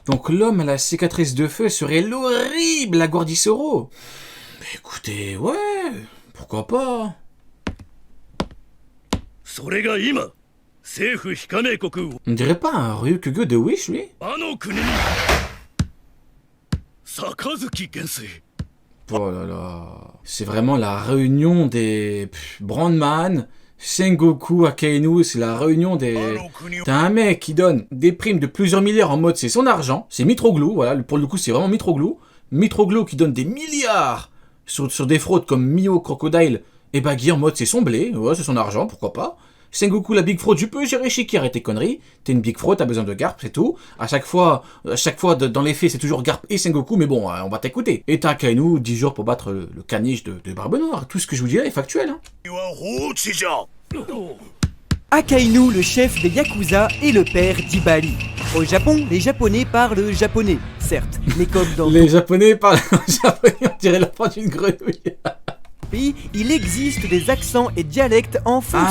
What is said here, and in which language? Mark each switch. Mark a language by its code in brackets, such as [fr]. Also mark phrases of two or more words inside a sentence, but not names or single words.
[fr] Donc l'homme à la cicatrice de feu serait l'horrible Aguardisoro. Écoutez, ouais, pourquoi pas. [ja] それが今政府非加盟国 [fr] On dirait pas un Ryukugo de Wish, lui? [ja] あの国に杯元帥 [fr] Oh là là. C'est vraiment la réunion des Brandman, Sengoku, Akainu, c'est la réunion des... [ja] あの国を [fr] T'as un mec qui donne des primes de plusieurs milliards en mode c'est son argent, c'est Mitroglou, voilà, pour le coup c'est vraiment Mitroglou. Mitroglou qui donne des milliards sur des fraudes comme Mio Crocodile et Baggy en mode c'est son blé, ouais, c'est son argent, pourquoi pas. Sengoku la big fraude, tu peux gérer Shiki, arrête tes conneries, t'es une big fraude, t'as besoin de Garp, c'est tout. À chaque fois dans les faits c'est toujours Garp et Sengoku, mais bon, on va t'écouter. Et t'as Akainu, 10 jours pour battre le caniche de Barbe Noire, tout ce que je vous dis là est factuel. Hein. [ja] は放置じゃ [fr] Akainu, le chef des Yakuza, et le père d'Ibali. Au Japon, les Japonais parlent japonais, certes, mais comme dans Les Japonais parlent japonais, on dirait l'enfant d'une grenouille. le pays, il existe des accents et dialectes en fonction